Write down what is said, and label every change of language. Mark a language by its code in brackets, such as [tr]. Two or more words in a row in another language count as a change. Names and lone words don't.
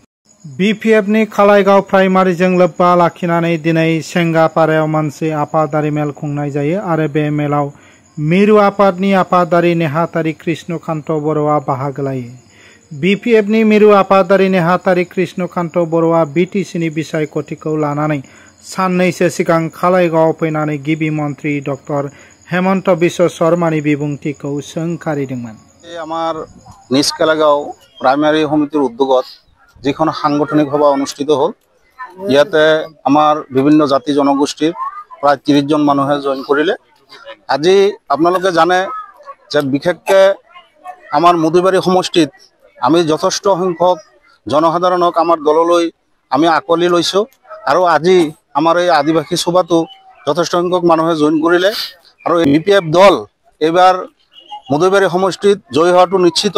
[brx] BPFनि खालाइगाव प्राइमारिजों लोब्बा लाखिनानै दिनै सेंगापारायाव मोनसे आफादारि मेल खुंनाय जायो आरो बे मेलाव मिरु आफादनि आफादारि नेहाथारि कृष्णकान्त बर'आ बाहागो लायो। BPFनि मिरु आफादारि नेहाथारि कृष्णकान्त बर'आ BTCनि बिसायख'थिखौ लानानै साननैसो सिगां खालाइगावआव फैनानै गिबि मन्त्रि डक्टर हेमन्त बिश्व शर्मानि बिबुंथिखौ सोंखारिदोंमोन। [as] আমার নিজ খালাইগাঁও প্ৰাইমাৰী সমিতিৰ উদ্যোগত যিখন সাংগঠনিক সভা অনুষ্ঠিত হ'ল, ইয়াতে আমাৰ বিভিন্ন জাতি জনগোষ্ঠীৰ প্ৰায় 30 জন মানুহে জইন কৰিলে। আজি আপোনালোকে জানে যে বিশেষকৈ আমাৰ মধুবাৰী সমষ্টিত আমি যথেষ্ট সংখ্যক জনসাধাৰণক আমাৰ দললৈ আমি আকোৱালি লৈছোঁ আৰু আজি আমাৰ এই আদিবাসী সভাটো যথেষ্ট সংখ্যক মানুহে জইন কৰিলে আৰু BPF দল এইবাৰ মধুবাৰী সমষ্টিত জয়ী হোৱাটো নিশ্চিত।